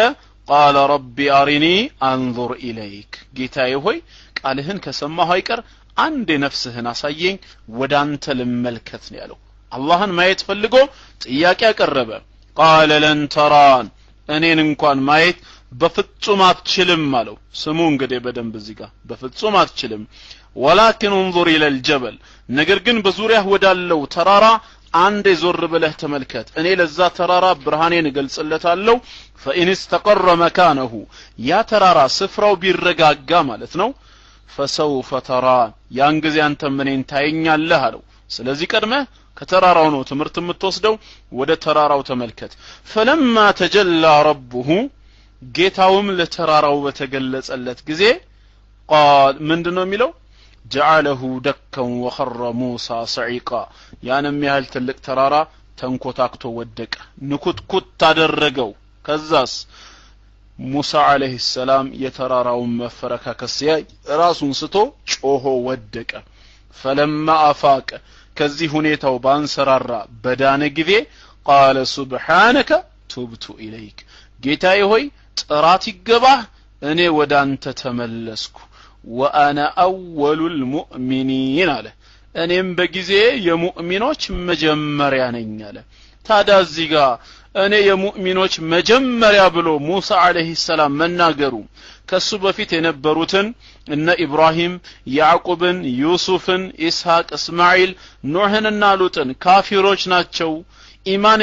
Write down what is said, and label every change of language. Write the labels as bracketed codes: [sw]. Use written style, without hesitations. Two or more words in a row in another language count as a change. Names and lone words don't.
[ar] قال رب أرني أنظر إليك [am] ጌታዬ ሆይ ቃልህን ከሰማሁ አይቀር አንድ ነፍስህን አሳየኝ ወዳንተ ልመልከት ነው ያለው። አላህን ማየት ፈልጎ ጥያቄ ያቀረበ። ቃለ [ar] لن تراني [am] እኔን እንኳን ማየት በፍጹም አትችልም አለው። ስሙ እንግዲህ በደንብ እዚህ ጋር በፍጹም አትችልም። [ar] ولكن انظر الى الجبل [am] ነገር ግን በዙሪያህ ወዳለው ተራራ አንዴ ዞር ብለህ ተመልከት። እኔ ለዛ ተራራ ብርሃኔን እገልጽለታለሁ። [ar] فإن استقر مكانه [am] ያ ተራራ ስፍራው ቢረጋጋ ማለት ነው [ar] فسوف ترى [am] ያን ጊዜ አንተ ምንን ታየኛለህ አለው። ስለዚህ ቀድመህ ከተራራው ነው ትምርት የምትወስደው። ወደ ተራራው ተመልከት። [ar] فلما تجلى ربه [am] ጌታውም ለተራራው በተገለጸለት ጊዜ قال ምንድነው የሚለው? [ar] جعله دكا وخر موسى صعيقا [am] ያንም ያህል ትልቅ ተራራ ተንኮታክቶ ወደቀ፣ ንኩትኩት ታደረገው። ከዛስ ሙሳ [ar] عليه السلام [am] የተራራውን መፈረካከስ ሲያይ ራሱን ስቶ ጮሆ ወደቀ። [ar] فلما افاق [am] ከዚህ ሁኔታው ባንሰራራ በዳነ ጊዜ [ar] قال سبحانك تبت إليك [am] ጌታዬ ሆይ ጥራት ይገባህ እኔ ወደ አንተ ተመለስኩ [ar] وأنا أول [am] ሙእሚኒን አለ እኔም በጊዜ የሙእሚኖች መጀመሪያ ነኝ አለ ታዲያ እዚህ ጋር እኔ የሙእሚኖች መጀመሪያ ብሎ ሙሳ [ar] عليه السلام [am] መናገሩ ከሱ በፊት የነበሩትን እነ ኢብራሂም ያዕቆብን ዩሱፍን ኢስሐቅ እስማኤል ኖህንና ሉጥን ካፊሮች ናቸው ኢማን